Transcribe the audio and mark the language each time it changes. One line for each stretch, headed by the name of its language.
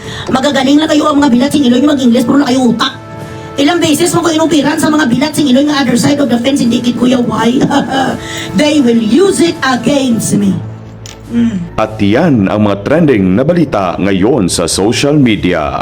Filipino: Magagaling na kayo ang mga Bilatsing Iloy mag-Ingles pero na kayo utak. Ilang beses mo ko inupiran sa mga Bilatsing Iloy ng
English: other side of the fence,
Filipino: hindi kit kuya why?
English: They will use it against me.
Filipino: At yan ang mga trending na balita ngayon sa social media.